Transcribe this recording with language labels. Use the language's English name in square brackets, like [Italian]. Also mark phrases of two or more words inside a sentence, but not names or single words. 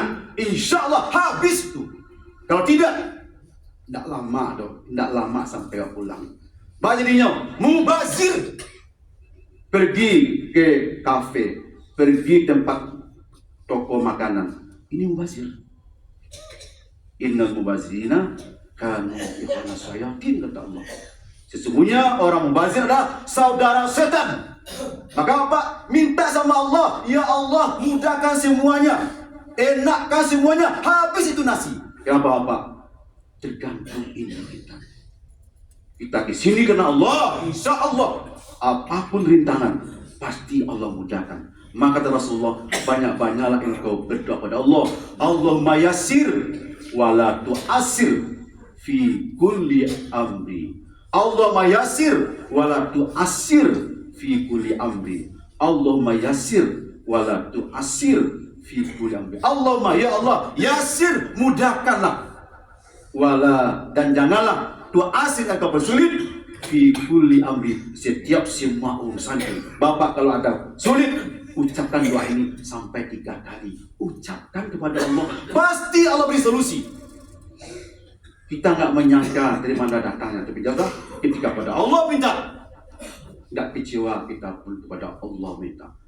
[Arabic] إن شاء الله [Indonesian] habis itu. Kalau tidak lama dong, tidak lama sampai pulang. Banyaknya mubazir, pergi ke kafe, pergi tempat toko makanan, ini mubazir. [Arabic] إن المبذرين كانوا إخوان الشياطين, [Indonesian] kata Allah. Sesungguhnya orang mubazir adalah saudara setan. Maka Bapak minta sama Allah, ya Allah mudahkan semuanya, enakkan semuanya, habis itu nasi. Kenapa Bapak? Tergantung ini kita. Kita ke sini karena Allah, [Arabic] إن شاء الله [Indonesian] apapun rintangan pasti Allah mudahkan. Maka kata Rasulullah, banyak-banyaklah engkau berdoa pada Allah, [Arabic] اللهم يسر ولا تعسر في كل أمري. اللهم يسر ولا تعسر في كل أمري. اللهم يسر ولا تعسر في كل أمري. اللهم يا الله، يسر, mudahkanlah, ولا, [Indonesian] dan janganlah tu'assir, engkau bersulit, [Arabic] في كل أمري, [Indonesian] setiap semua urusan. Bapak kalau ada sulit, ucapkan doa ini sampai 3 kali. Ucapkan kepada Allah, pasti Allah beri solusi. Kita nggak menyangka dari mana datangnya, tapi jaga ketika pada Allah minta, nggak kecewa kita pun kepada Allah minta.